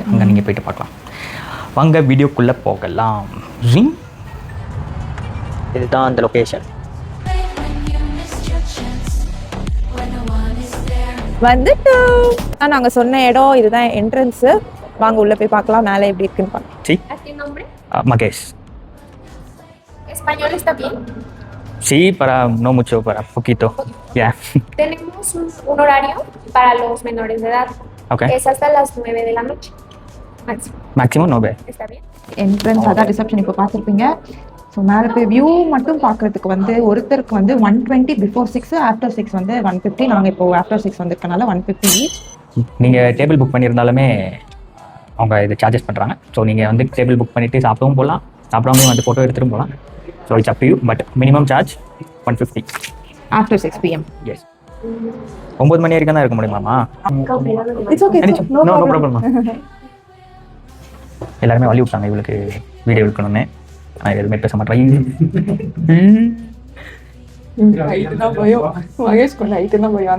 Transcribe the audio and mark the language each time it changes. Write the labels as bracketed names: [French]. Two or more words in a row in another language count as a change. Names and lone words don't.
[Tamil] அங்கே நீங்கள் போயிட்டு பார்க்கலாம். வாங்க வீடியோக்குள்ளே போகலாம். இதுதான் அந்த லொக்கேஷன். வந்துட்டோம். நாங்கள் சொன்ன இடம் இதுதான் என்ட்ரன்ஸு. வாங்க உள்ளே போய் பார்க்கலாம் மேலே எப்படி இருக்குன்னு பார்க்கலாம். [Spanish] Maguez. ¿Español está bien? Sí, para no mucho, para poquito. Ya. Tenemos un horario para los menores de edad. Okay. Es hasta las 9 de la noche. Máximo. Máximo 9. ¿Está bien? [Tamil] என்ட்ரன்ஸ் அதான் ரிசப்ஷன் இப்போ பார்த்துருப்பீங்க. ஸோ மேலே போய் வியூ மட்டும் பார்க்குறதுக்கு வந்து ஒருத்தருக்கு வந்து 120 பிஃபோர் 6, ஆஃப்டர் 6 வந்து 150. நாங்கள் இப்போ ஆஃப்டர் 6 வந்துருக்கனால 150 ஈச். நீங்கள் [English] table book [Tamil] பண்ணியிருந்தாலுமே அவங்க இது சார்ஜஸ் பண்ணுறாங்க. ஸோ நீங்கள் வந்து [English] table book [Tamil] பண்ணிவிட்டு சாப்பிடவும் போகலாம், சாப்பிடாம வந்து ஃபோட்டோ எடுத்துகிட்டும் போகலாம். [English] So it's up to you. But minimum charge 150 After 6 PM. [Tamil] எஸ். 9 மணி வரைக்கும் தான் இருக்க முடியுமாம்மா? [English] It's okay, No problem. [Tamil] எல்லாருமே வழி விட்டாங்க இவளுக்கு வீடியோ எடுக்கணும்னு. நான் எதுவுமே பேச மாட்டேன். ஹைட்டு தான் பயம், மகேஷ் கொஞ்சம் ஹைட்டு தான் பயம்.